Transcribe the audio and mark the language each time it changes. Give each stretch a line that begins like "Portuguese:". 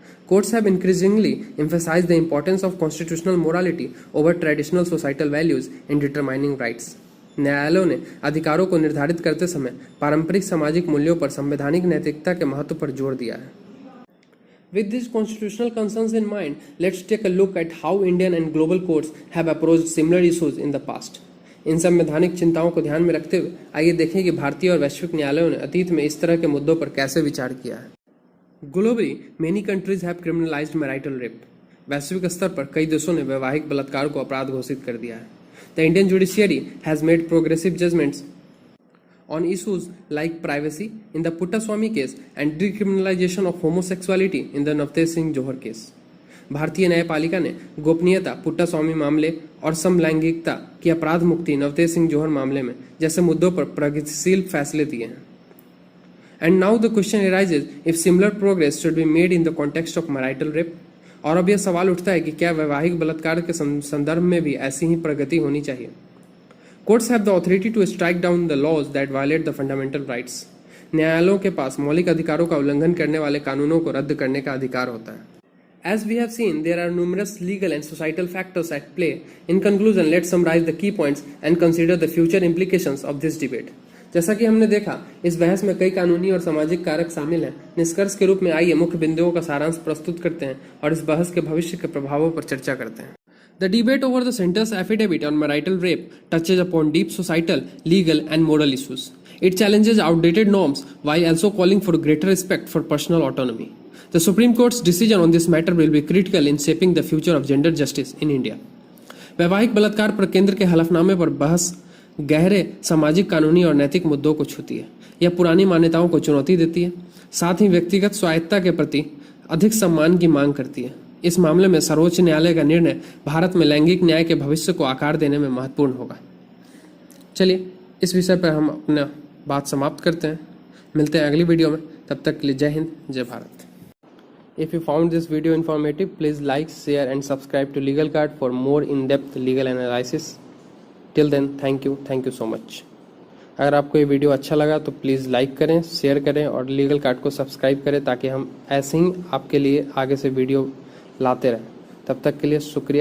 English: Courts have increasingly emphasized the importance of constitutional morality over traditional societal values in determining rights.
Hindi: न्यायालयों ने अधिकारों को निर्धारित करते समय पारंपरिक सामाजिक मूल्यों पर संवैधानिक नैतिकता के महत्व पर जोर दिया है.
English: With these constitutional concerns in mind, let's take a look at how Indian and global courts have approached similar issues in the past.
Hindi: इन संवैधानिक चिंताओं को ध्यान में रखते हुए आइए देखें कि भारतीय और वैश्विक न्यायालयों ने अतीत में इस तरह के मुद्दों पर कैसे विचार किया है.
English: Globally, many countries have criminalized marital rape.
Hindi: वैश्विक स्तर पर कई देशों ने वैवाहिक बलात्कार को अपराध घोषित कर दिया है.
English: The Indian judiciary has made progressive judgments on issues like privacy in the Puttaswamy case and decriminalization of homosexuality in the Navtej Singh Johar case.
Hindi: भारतीय न्यायपालिका ने गोपनीयता, पुट्टास्वामी मामले और समलैंगिकता की अपराध मुक्ति नवतेज सिंह जोहर मामले में जैसे मुद्दों पर प्रगतिशील फैसले दिए हैं.
English: And now the question arises if similar progress should be made in the context of marital rape.
Hindi: और अब यह सवाल उठता है कि क्या वैवाहिक बलात्कार के संदर्भ में भी ऐसी ही प्रगति होनी चाहिए.
English: Courts have the authority to strike down the laws that violate the fundamental rights.
Hindi: न्यायालयों के पास मौलिक अधिकारों का उल्लंघन करने वाले कानूनों को रद्द करने का अधिकार होता है.
English: As we have seen, there are numerous legal and societal factors at play. In conclusion, let's summarize the key points and consider the future implications of this debate.
Hindi: जैसा कि हमने देखा, इस बहस में कई कानूनी और सामाजिक कारक शामिल हैं. निष्कर्ष के रूप में आइए मुख्य बिंदुओं का सारांश प्रस्तुत करते हैं और इस बहस के भविष्य के प्रभावों पर चर्चा करते हैं.
English: The debate over the center's affidavit on marital rape touches upon deep societal, legal, and moral issues. It challenges outdated norms while also calling for greater respect for personal autonomy. The Supreme Court's decision on this matter will be critical in shaping the future of gender justice in India.
Hindi: वैवाहिक बलात्कार पर केंद्र के हलफनामे पर बहस गहरे सामाजिक, कानूनी और नैतिक मुद्दों को छूती है. यह पुरानी मान्यताओं को चुनौती देती है, साथ ही व्यक्तिगत स्वायत्तता के प्रति अधिक सम्मान की मांग करती है. इस मामले में सर्वोच्च न्यायालय का निर्णय भारत में लैंगिक न्याय के भविष्य को आकार देने में महत्वपूर्ण होगा. चलिए इस विषय पर हम अपना बात समाप्त करते हैं. मिलते हैं अगली वीडियो में. तब तक के लिए जय हिंद, जय Bharat.
English: If you found this video informative, please like, share and subscribe to Legal Card for more in-depth legal analysis. Till then, thank you so much.
Hindi: अगर आपको ये वीडियो अच्छा लगा तो प्लीज़ लाइक करें, शेयर करें और लीगल कार्ड को सब्सक्राइब करें ताकि हम ऐसे ही आपके लिए आगे से वीडियो लाते रहें. तब तक के लिए शुक्रिया.